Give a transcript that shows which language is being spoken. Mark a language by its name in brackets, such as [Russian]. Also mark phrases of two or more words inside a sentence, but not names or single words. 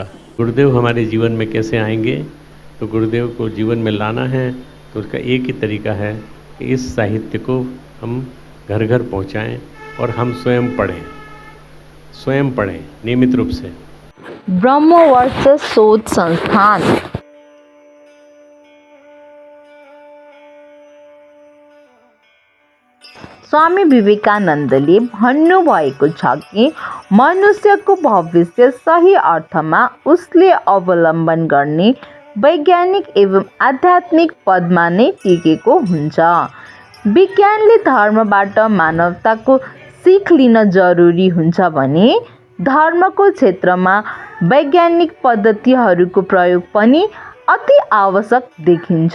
[Hindi] गुरुदेव हमारे जीवन में कैसे आएंगे, तो गुरुदेव को जीवन में लाना है तो उसका एक ही तरीका है कि इस साहित्य को हम घर घर पहुँचाएँ और हम स्वयं पढ़ें नियमित रूप से। [Nepali] ब्रह्मवर्ष शोध संस्थान स्वामी विवेकानन्दले भन्नुभएको छ कि मनुष्यको भविष्य सही अर्थमा उसले अवलम्बन गर्ने वैज्ञानिक एवं आध्यात्मिक पदमा नै टिकेको हुन्छ। विज्ञानले धर्मबाट मानवताको सीख लिन जरुरी हुन्छ भने धर्मको क्षेत्रमा वैज्ञानिक पद्धतिहरूको प्रयोग पनि अति आवश्यक देखिन्छ।